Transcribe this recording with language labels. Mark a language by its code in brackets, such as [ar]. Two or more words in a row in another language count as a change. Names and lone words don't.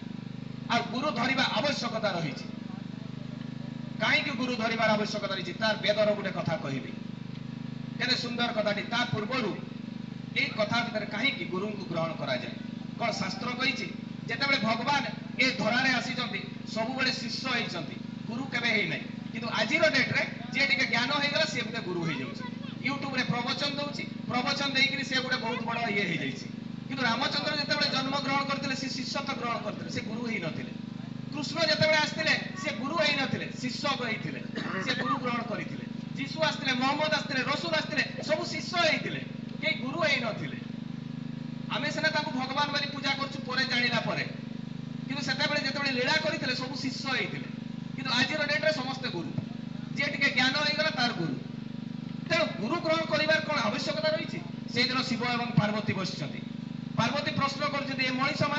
[or] ଆଉ ଗୁରୁ ଧରିବା ଆବଶ୍ୟକତା ରହିଛି। କାହିଁକି ଗୁରୁ ଧରିବାର ଆବଶ୍ୟକତା ରହିଛି? ତାର ବେଦର ଗୋଟେ କଥା କହିବି, କେତେ ସୁନ୍ଦର କଥାଟି। ତା ପୂର୍ବରୁ ଏଇ କଥା ଭିତରେ କାହିଁକି ଗୁରୁଙ୍କୁ ଗ୍ରହଣ କରାଯାଏ? କଣ ଶାସ୍ତ୍ର କହିଛି? ଯେତେବେଳେ ଭଗବାନ ଏ ଧରାରେ ଆସୁଛନ୍ତି ସବୁ ବେଳେ ଶିଷ୍ୟ ହେଉଛନ୍ତି ଗୁରୁ କେବେ ହେଇ ନାହିଁ କିନ୍ତୁ ଆଜିର ଡେଟ ରେ ଯେ ଟିକେ ଜ୍ଞାନ ହୋଇ ଗଲା ସେ ଗୁଡ଼େ ଗୁରୁ ହୋଇ ଯାଉଛି ୟୁଟ୍ୟୁବ ରେ ପ୍ରବଚନ ଦେଇକରି ସେ ଗୁଡ଼େ ବହୁତ ବଡ଼ ଏ ହୋଇ ଯାଉଛି କିନ୍ତୁ ରାମଚନ୍ଦ୍ର ଯେତେ ବେଳେ ଜନ୍ମ ଗ୍ରହଣ କରିଥିଲେ ସେ ଶିଷ୍ୟତ୍ୱ ଗ୍ରହଣ କରିଥିଲେ ସେ ଗୁରୁ ହେଇ ନଥିଲେ କୃଷ୍ଣ ଯେତେ ବେଳେ ଆସିଥିଲେ ସେ ଗୁରୁ ହେଇ ନଥିଲେ ଶିଷ୍ୟ ହୋଇଥିଲେ ସେ ଗୁରୁ ଗ୍ରହଣ କରିଥିଲେ ଯୀଶୁ ଆସିଥିଲେ ମହମ୍ମଦ ଆସିଥିଲେ ରସୁଲ ଆସିଥିଲେ ସବୁ ଶିଷ୍ୟ ହୋଇଥିଲେ କେ ଗୁରୁ ହେଇ ନଥିଲେ ଆମେ ସେଣା ତାକୁ ଭଗବାନ ବୋଲି ପୂଜା କରୁଛୁ ପରେ ଜାଣିଲା ପରେ କିନ୍ତୁ ସେତେ ବେଳେ ଯେତେ ବେଳେ ଲୀଳା କରିଥିଲେ ସବୁ ଶିଷ୍ୟ ହୋଇଥିଲେ କିନ୍ତୁ ଆଜିର ଡେଟ ରେ ସମସ୍ତ ଗୁରୁ ଯେ ଟିକେ ଜ୍ଞାନ ହୋଇ ଗଲା ତାର ଗୁରୁ ତେଣୁ ଗୁରୁ ଗ୍ରହଣ କରିବାର କୋଉ ଆବଶ୍ୟକତା ରହିଛି ସେ ଦିନ ଶିବ ଏବଂ ପାର୍ବତୀ ବସିଛନ୍ତି ପାର୍ବତୀ ପ୍ରଶ୍ନ କରୁଛନ୍ତି ଏ ମନିଷ ମାନେ